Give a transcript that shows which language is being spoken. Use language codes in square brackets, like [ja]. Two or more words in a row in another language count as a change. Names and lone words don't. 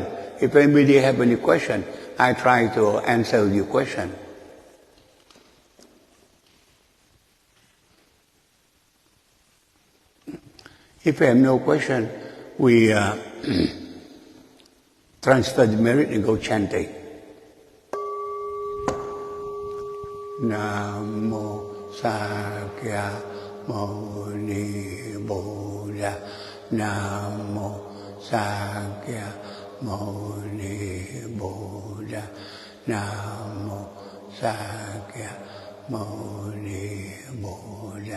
[en] If anybody have any question, I try to answer your question. If you have no question, we transfer the merit and go chanting. [pi] Namo Sakya Muni Buddha. Namo Sakya Muni Buddha. Namo Sakya Muni Buddha.